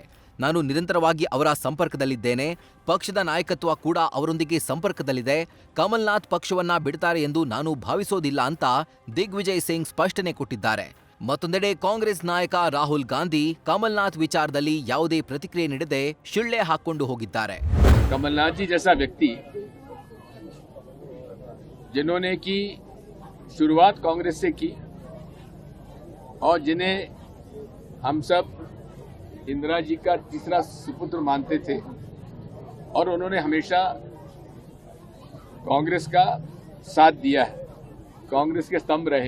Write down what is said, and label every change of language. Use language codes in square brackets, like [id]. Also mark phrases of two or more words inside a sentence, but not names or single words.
[kn] ನಾನು ನಿರಂತರವಾಗಿ ಅವರ ಸಂಪರ್ಕದಲ್ಲಿದ್ದೇನೆ. ಪಕ್ಷದ ನಾಯಕತ್ವ ಕೂಡ ಅವರೊಂದಿಗೆ ಸಂಪರ್ಕದಲ್ಲಿದೆ. ಕಮಲ್ನಾಥ್ ಪಕ್ಷವನ್ನ ಬಿಡ್ತಾರೆ ಎಂದು ನಾನು ಭಾವಿಸೋದಿಲ್ಲ ಅಂತ ದಿಗ್ವಿಜಯ್ ಸಿಂಗ್ ಸ್ಪಷ್ಟನೆ ಕೊಟ್ಟಿದ್ದಾರೆ. ಮತ್ತೊಂದೆಡೆ ಕಾಂಗ್ರೆಸ್ ನಾಯಕ ರಾಹುಲ್ ಗಾಂಧಿ ಕಮಲ್ನಾಥ್ ವಿಚಾರದಲ್ಲಿ ಯಾವುದೇ ಪ್ರತಿಕ್ರಿಯೆ ನೀಡದೆ ಶಿಳ್ಳೆ ಹಾಕೊಂಡು ಹೋಗಿದ್ದಾರೆ. [hi] कमलनाथ जी जैसा व्यक्ति जिन्होंने की शुरुआत कांग्रेस से की और जिन्हें हम सब इंदिरा जी का तीसरा सुपुत्र मानते थे और उन्होंने हमेशा कांग्रेस का साथ दिया है, कांग्रेस के स्तंभ रहे।